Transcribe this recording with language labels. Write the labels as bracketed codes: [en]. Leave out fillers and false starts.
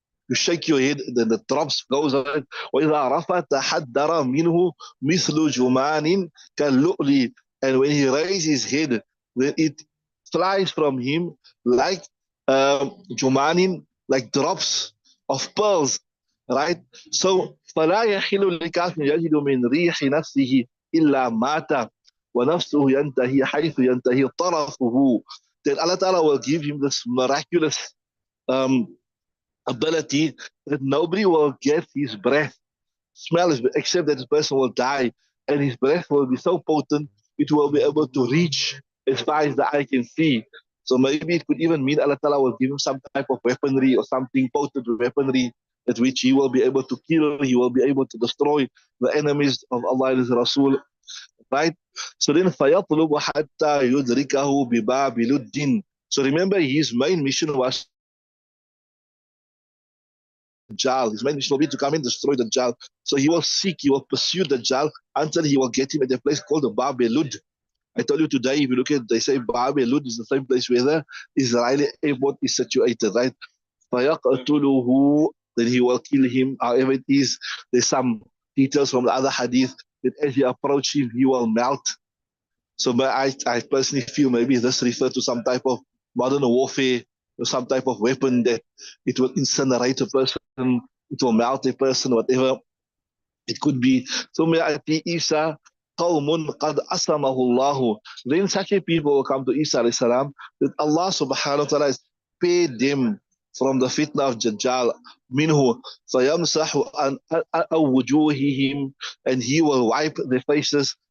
[en] You shake your head, then the drops goes on it. [ar] وإذا رفع تحدر منه مثل جمان كاللؤلؤ, [en] and when he raises his head, then it flies from him like jumanin, like drops of pearls, right? So [ar] فلا يحل لكافر يجد من ريح نفسه إلا مات ونفسه ينتهي حيث ينتهي طرفه. [en] Then Allah Ta'ala will give him this miraculous um, ability that nobody will get his breath, smell it, except that the person will die. And his breath will be so potent, it will be able to reach as far as the eye can see. So maybe it could even mean Allah Ta'ala will give him some type of weaponry or something potent weaponry at which he will be able to kill, he will be able to destroy the enemies of Allah and His Rasul. Right? So then [ar] فَيَطْلُبُ حَتَّى يُدْرِكَهُ بِبَابِ لُدٍّ. [en] So remember, his main mission was Dajjal. His main mission will be to come and destroy the Dajjal. So he will seek, he will pursue the Dajjal until he will get him at a place called the Bab Lud. I told you today, if you look at, they say Bab Lud is the same place where the Israeli airport is situated, right? [ar] فَيَقْتُلُهُ, [en] then he will kill him. However it is, there's some details from the other hadith that as he approaches him, he will melt. So I personally feel maybe this refers to some type of modern warfare or some type of weapon that it will incinerate a person, it will melt a person, whatever it could be. So [ar] يأتي Isa قوم قد أسمه الله. [en] Then such a people will come to Isa alayhi salam that Allah subhanahu wa ta'ala has spared them from the fitna of Dajjal. [ar] منه فيمسح عن وجوههم, [en] and he will wipe their faces.